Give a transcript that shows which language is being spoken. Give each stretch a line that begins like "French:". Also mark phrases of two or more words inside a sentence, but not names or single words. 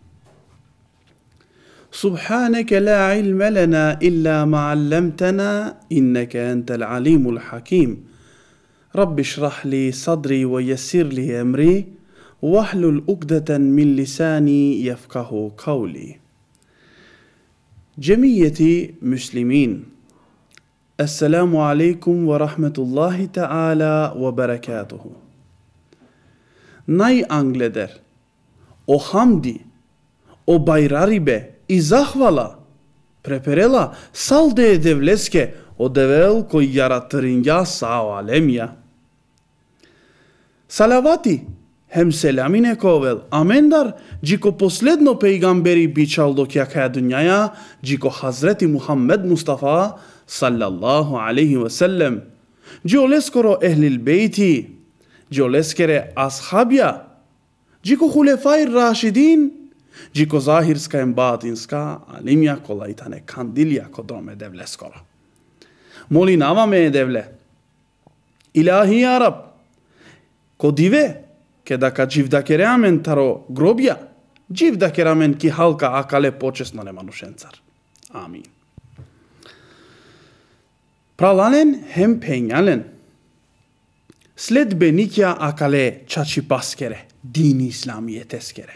Arabic: سبحانك لا علم لنا إلا ما علمتنا إنك أنت العليم الحكيم رب اشرح لي صدري ويسر لي أمري واحلل عقدة من لساني يفقه قولي جميعتي مسلمين السلام عليكم ورحمة الله تعالى وبركاته
Romany: Naj angleder, o hamdi, o bajraribe i zahvala preperela salde devleske o devel koji yaratırınca sağ alemya. Salavati hem selamine kovel amendar jiko posledno peygamberi biçaldo kjaka dünyaya jiko Hazreti Muhammed Mustafa
Arabic: صلى الله عليه وسلم
Romany: joleskoro ehlil beyti joleskere ashabja jiko hulefai rašidin jiko zahirska i batinska alimja kolajtane kandilja kodrome devle skoro. Moli navame devle.
Arabic: إلهي يا رب,
Romany: kodive kedaka jivdakeramen taro grobja, jivdakeramen ki halka akale počesno ne manuşencar. Amin. Pralanen hem penjalen. Sledbenikja akale çaçipaskere, dini İslamiyeteskere.